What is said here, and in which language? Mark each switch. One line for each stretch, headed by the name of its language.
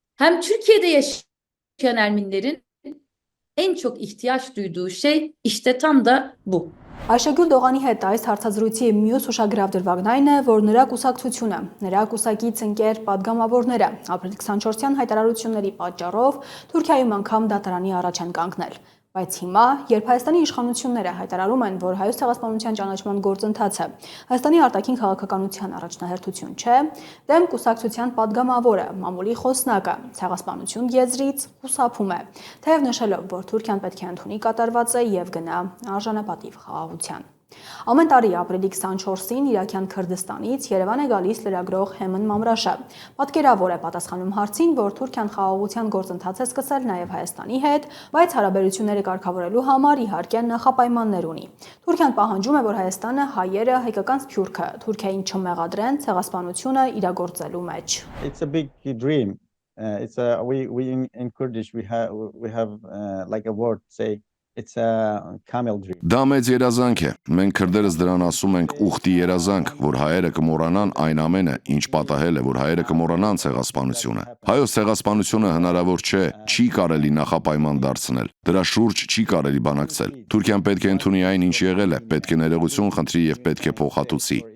Turkish: Hem Türkiye'de yaşayan Ermenilerin en çok ihtiyaç duyduğu şey işte tam da bu.
Armenian: Այշագյուլ Դողանի հետ այս հարցազրույցի մյուս ուշագրավ դրվագն այն է, որ նրա կուսակցությունը, նրա կուսակից ընկեր падգամավորները ապրիլ 24-յան հայտարարությունների պատճառով Թուրքիայում անգամ դատարանի առաջ են կանգնել։ Բայց հիմա, երբ Հայաստանի իշխանությունները հայտարարում են, որ հայոց ցեղասպանության ճանաչման գործընթացը Հայաստանի արտաքին քաղաքականության առաջնահերթություն չէ, դեմ կուսակցության падգամավորը, մամուլի խոսնակը ցեղասպանություն եզրից խուսափում է, թեև նշելով, որ Թուրքիան պետք է ընդունի կատարվածը եւ գնա արժանապատիվ խաղաղության։ Ամեն տարի ապրիլի 24-ին Իրաքյան Քրդստանից Երևան է գալիս լրագրող Հեմն Մամրաշը։ Պատկերավոր է պատասխանում հարցին, որ Թուրքիան խաղաղության գործընթաց է սկսել նաև Հայաստանի հետ, բայց հարաբերությունները կարգավորելու համար իհարկե նախապայմաններ ունի։ Թուրքիան պահանջում է, որ Հայաստանը հայերը, հայկական սփյուռքը Թուրքիային չմեղադրեն ցեղասպանությունը իրագործելու մեջ։
English: It's a big dream. We in Kurdish we have like a word say it's a camel dream.
Armenian: Դա մեծ երազանք է։ Մենք քրդերս դրան ասում ենք ուխտի երազանք, որ հայերը կմոռանան այն ամենը, ինչ պատահել է, որ հայերը կմոռանան ցեղասպանությունը։ Հայոց ցեղասպանությունը հնարավոր չէ, չի կարելի նախապայման դարձնել։ Դրա շուրջ չի կարելի բանակցել։ Թուրքիան պետք է ընդունի այն, ինչ եղել է, պետք է ներողություն խնդրի եւ պետք է փոխհատուցի։